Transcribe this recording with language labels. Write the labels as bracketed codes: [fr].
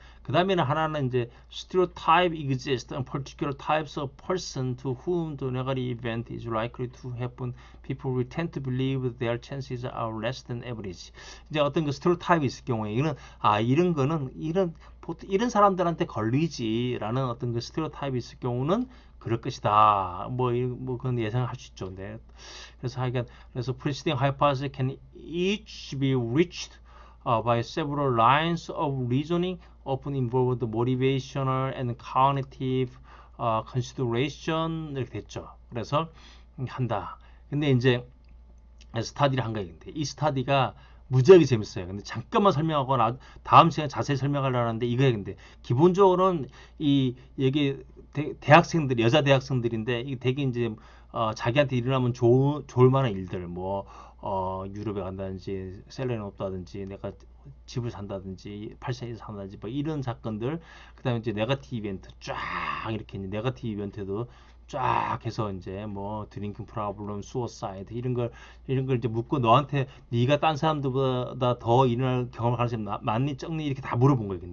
[ko] 그 다음에는 하나는 이제 [en] stereotype exists on particular types of person to whom the negative event is likely to happen. People will tend to believe their chances are less than average. [ko] 이제 어떤 stereotype이 있을 경우에 이런 거는 보통 이런 사람들한테 걸리지라는 어떤 stereotype이 있을 경우는 그럴 것이다. 그건 예상할 수 있죠. 그래서 [en] preceding hypotheses can each be reached by several lines of reasoning often involve the motivational and cognitive consideration [ko] 이렇게 됐죠. 그래서 한다. 근데 이제 스타디를 한 거예요. 근데 이 스타디가 무지하게 재밌어요. 근데 잠깐만 설명하고 다음 시간에 자세히 설명하려고 하는데 이거예요. 근데 기본적으로는 이게 대학생들 여자 대학생들인데 이게 되게 이제 자기한테 일어나면 좋을 만한 일들 뭐 유럽에 간다든지 셀러리 높다든지 내가 집을 산다든지 8세에 산다든지 뭐 이런 사건들 그다음에 이제 네거티브 이벤트 쫙 이렇게 이제 네거티브 이벤트도 쫙 해서 이제 뭐 드링킹 프로블럼, 수어사이드 이런 걸 이제 묻고 너한테 네가 딴 사람들보다 더 일어날 경험을 가능성이 많니 적니 이렇게 다 물어본 거예요.